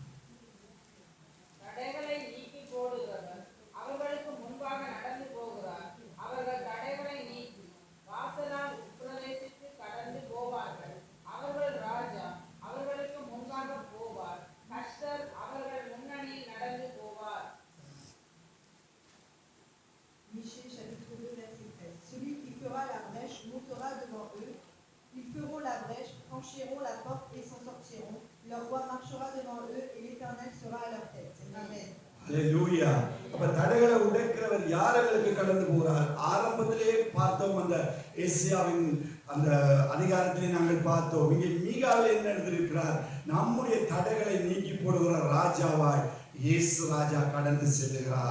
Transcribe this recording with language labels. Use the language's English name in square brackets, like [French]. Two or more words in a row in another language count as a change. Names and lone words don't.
[Tamil] தடைகளை நீக்கி போடுகிறவர் அவர்களுக்கு முன்பாக நடந்து போகிறார். அவர்கள் தடைகளை நீக்கி வாசலால் உட்பிரவேசித்து கடந்து போவார்கள். அவர்கள் ராஜா அவர்களுக்கு முன்பாக போவார். கர்த்தர் அவர்கள் முன்னணியில் நடந்து போவார். [French] Michée chapitre 2 verset 13. Celui qui fera la brèche montera devant eux. Ils feront la brèche, franchiront la porte et s'en sortiront. Leur roi marchera devant eux et l'Éternel sera à leur tête. Amen. [Tamil] அல்லேலூயா. அப்ப தடைகளை உடைக்கிறவர் யாருக்கு கடந்து போகிறார்? ஆரம்பத்திலே பார்த்தோம், அந்த ஏசியாவின் அந்த அதிகாரத்திலே நாங்கள் பார்த்தோம். இங்கே மீகாவில் என்ன எழுதியிருக்கிறார்? நம்முடைய தடைகளை நீக்கி போடுகிற ராஜாவாய் இயேசு ராஜா கடந்து செல்லுகிறார்.